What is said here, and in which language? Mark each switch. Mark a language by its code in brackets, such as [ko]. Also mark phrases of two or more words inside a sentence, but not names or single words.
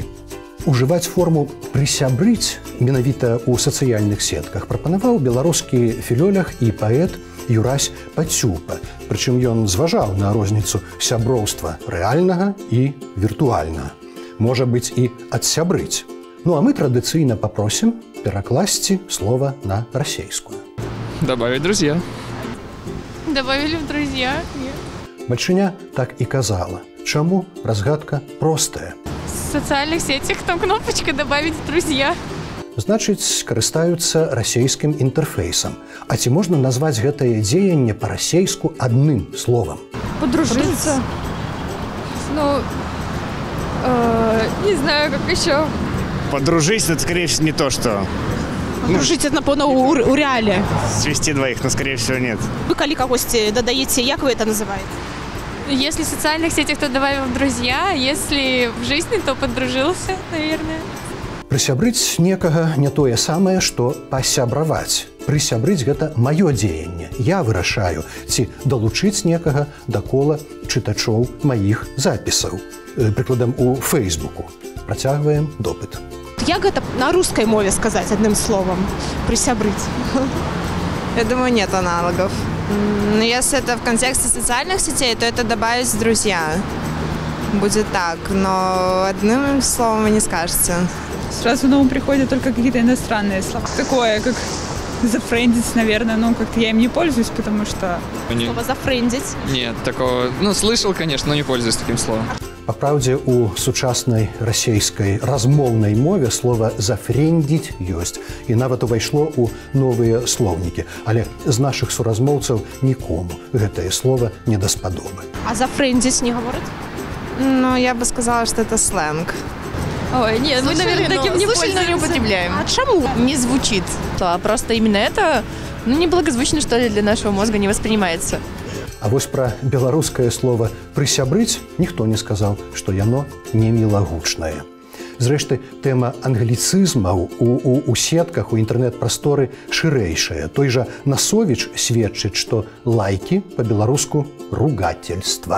[be] Ужываць форму «прысябрыць» менавіта ў сацыяльных сетках прапанаваў беларускі філолог і паэт Юрась Пацюпа. Прычым ён зважаў на розніцу сяброўства рэальнага і віртуальнага. Можа быць і адсябрыць. Ну а мы традыцыйна папросім перакласці слова на расейскую. [ru] Добавить друзья. Добавили в друзья. [be] Бальшыня так і казала. Чаму? Разгадка простая. [ru] В социальных сетях там кнопочка «Добавить в друзья». [be] Значыць, карыстаюцца расейскім інтэрфейсам. А ці можна назваць гэтае дзеянне па-расейску адным словам? [ru] Подружиться. Ну, не знаю, как еще. Подружиться, это, скорее всего, не то, что... [be] Подружыць, напэўна, у рэале. [ru] Свести двоих, но, скорее всего, нет. [be] Вы калі кагосьці дадаеце, як вы это называете? [ru] Если в социальных сетях, то добавил в друзья. Если в жизни, то подружился, наверное. [be] Прысябрыць некага не тое самае, што пасябраваць. Прысябрыць – гэта маё дзеянне. Я вырашаю, ці далучыць некага да кола чытачоў маіх запісаў. Прыкладам, у Фейсбуку. Працягваем допыт. Як гэта на рускай мове сказаць адным словом? Прысябрыць. [ru] Я думаю, нет аналогов. Но если это в контексте социальных сетей, то это добавить в друзья. Будет так, но одним словом вы не скажете. Сразу на ум приходят только какие-то иностранные слова. Такое, как зафрендить, наверное, ну как-то я им не пользуюсь, потому что... Слово «зафрендить»? Нет, такого... Ну, слышал, конечно, но не пользуюсь таким словом. [be] Па праўдзе, у сучаснай расейскай размоўнай мове слова «зафрендзіць» ёсць. І нават увайшло ў новыя слоўнікі. Але з нашых суразмоўцаў нікому гэтае слово не даспадобы. [ru] А «зафрендзіць» не говорят? Ну, я бы сказала, что это сленг. Ой, нет, мы, наверное, таким не не употребляем. А чему? Не звучит. А просто именно это, ну, неблагозвучно, что ли, для нашего мозга не воспринимается. [be] А вось пра беларускае слово «прысябрыць» ніхто не сказаў, што яно не мілагучнае. Зрэшты, тэма англіцызмаў у сетках, у інтэрнэт-прасторы шырэйшая. Той жа Насовіч сведчыць, што лайкі па-беларуску ругательства.